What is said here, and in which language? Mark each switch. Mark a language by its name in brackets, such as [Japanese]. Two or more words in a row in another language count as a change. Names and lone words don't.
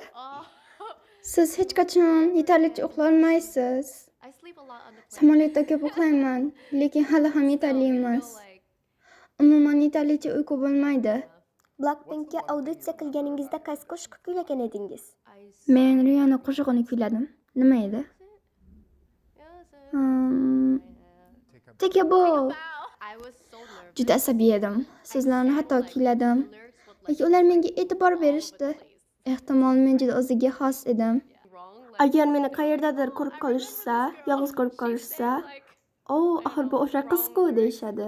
[Uzbek] Siz hech qachon yetarlicha uxlolmaysiz. Samolyotda ko'p uxlayman, lekin hali ham yetarli emas. Umuman yetarlicha uyqu bo'lmaydi. Blackpinkga auditsiya qilganingizda qaysi qo'shiq kuylagan edingiz? Men Rihanna qo'shig'ini kuyladim. Nima edi? Take a bow. Juda asabiy edim. So'zlarni hatto kuyladim. Lekin ular menga e'tibor berishdi. Ehtimol men juda o'ziga xos edim. Agar meni qayerdadir ko'rib qolishsa, yolg'iz ko'rib qolishsa, axir bu o'sha qizku deyshadi.